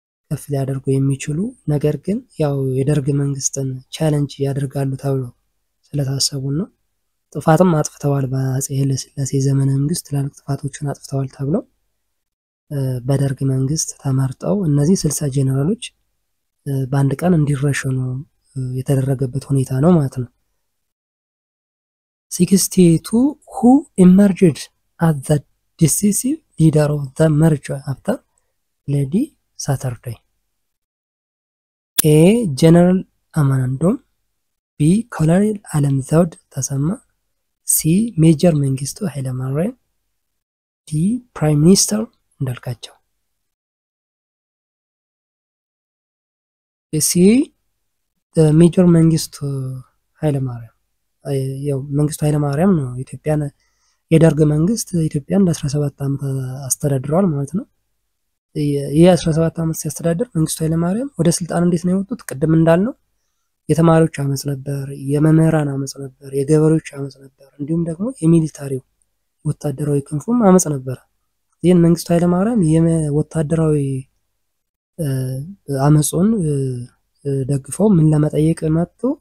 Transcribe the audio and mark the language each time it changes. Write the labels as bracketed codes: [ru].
[am] ከፍ ሊያደርጉ የሚችሉ ነገር ግን ያው የደርግ መንግስትን ቻሌንጅ ያደርጋሉ ተብሎ ስለታሰቡና ጥፋትም አጥፍተዋል በአፄ ኃይለ ሥላሴ ዘመነ መንግስት ትላልቅ ጥፋቶችን አጥፍተዋል ተብለው በደርግ መንግስት ተመርጠው እነዚህ 60 ጀነራሎች በአንድ ቀን እንዲረሸኑ የተደረገበት ሁኔታ ነው ማለት ነው። [en] 62 who emerged as the decisive leader of the merger after Bloody Saturday? A. General Amanandom, B. Colonel Alam Zawd Tasama, C. Major Mengistu Hailemariyam, D. Prime Minister እንዳልካቸው። C. [am] ሜጀር መንግስቱ ኃይለማርያም ያው መንግስቱ ኃይለማርያም ነው ኢትዮጵያን የደርግ መንግስት ኢትዮጵያን ለ17 ዓመት አስተዳድሯል ማለት ነው። ይሄ 17 ዓመት ሲያስተዳድር መንግስቱ ኃይለማርያም ወደ ስልጣን እንዴት ነው የወጡት? ቅድም እንዳልነው የተማሪዎች አመጽ ነበር፣ የመምህራን አመጽ ነበር፣ የገበሬዎች አመጽ ነበር፣ እንዲሁም ደግሞ የሚሊታሪው ወታደራዊ ክንፉም አመጽ ነበር። ይሄን መንግስቱ ኃይለማርያም የወታደራዊ አመጹን ደግፈው ምን ለመጠየቅ መጡ?